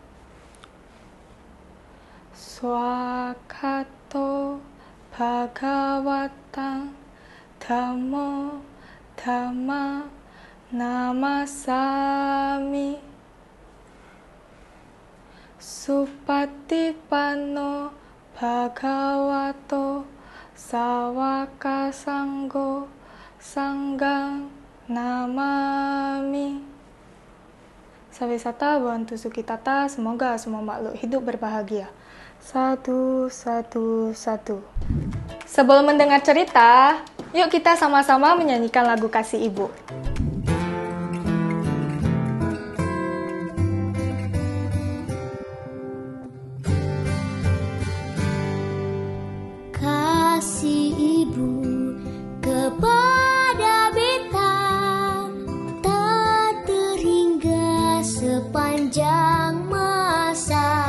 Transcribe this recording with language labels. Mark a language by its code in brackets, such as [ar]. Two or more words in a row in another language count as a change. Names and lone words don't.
[pi] Swakato Bhagawatang Dhammo Dhamma Namasami Supatipanno Bhagavato Sawaka Sanggo Sanggang Namami. Sawisata bantu sukitata, [id] semoga semua makhluk hidup berbahagia. Satu. Sebelum mendengar cerita, yuk kita sama-sama menyanyikan lagu Kasih Ibu. Kasih Ibu kepada beta tak terhingga sepanjang masa,